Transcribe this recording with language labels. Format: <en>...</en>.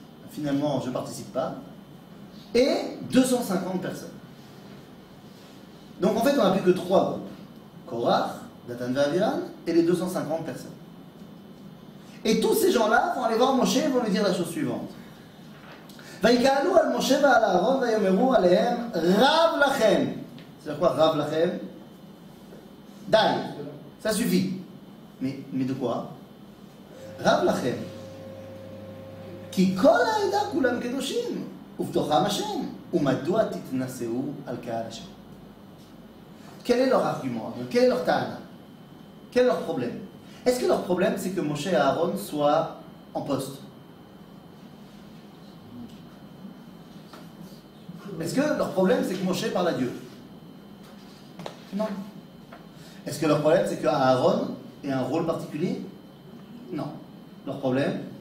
<fr>Finalement je ne participe pas. Et 250 personnes. Donc en fait on n'a plus que 3 groupes. Korach, Datan ve'Aviram et les 250 personnes. Et tous ces gens-là vont aller voir Moshe et vont lui dire la chose suivante.</fr> <he>ויקהלו על משה ועל אהרון ויאמרו עליהם רב לכם.</he> <fr>C'est quoi</fr> <he>רב לכם?</he> <fr>Dai, ça suffit. Mais de quoi?</fr> <he>רב לכם. כי כל העדה כולם קדושים, ובתוכם השם, ומדוע תתנשאו על קהל השם?</he> <fr>Quel est leur argument? Quel est leur ta'ana? Quel est leur problème? Est-ce que leur problème c'est que Moshe et Aaron soient en poste? Est-ce que leur problème c'est que Moshe parle à Dieu? Non. Est-ce que leur problème c'est que Aaron ait un rôle particulier? Non. Leur problème?</fr>